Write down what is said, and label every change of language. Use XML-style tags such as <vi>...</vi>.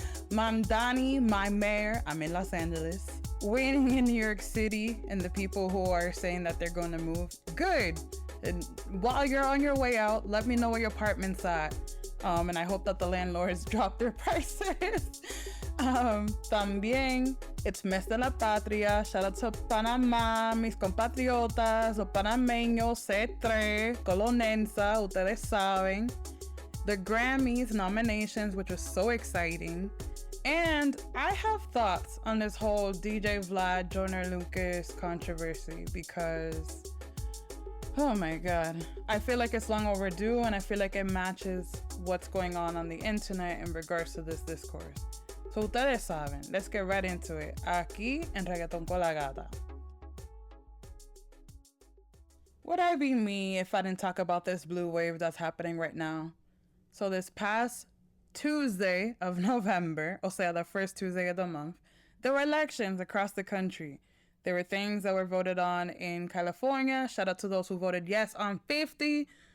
<en>Mamdani, my mayor, I'm in Los Angeles, waiting in New York City, and the people who are saying that they're going to move. Good. And while you're on your way out, let me know where your apartment's at. And I hope that the landlords drop their prices. También, it's Mes de la Patria. Shout out to Panama, mis compatriotas, los panameños, C3, Colonensa, ustedes saben. The Grammys nominations, which was so exciting. And I have thoughts on this whole DJ Vlad, Joyner Lucas controversy because, oh my God, I feel like it's long overdue and I feel like it matches what's going on the internet in regards to this discourse. So ustedes saben, let's get right into it.</en> <es>Aquí en Reggaeton Con La Gata.</es> <en>Would I be me if I didn't talk about this blue wave that's happening right now? So this past Tuesday of November, o sea, the first Tuesday of the month, there were elections across the country. There were things that were voted on in California. Shout out to those who voted yes on 50.</en>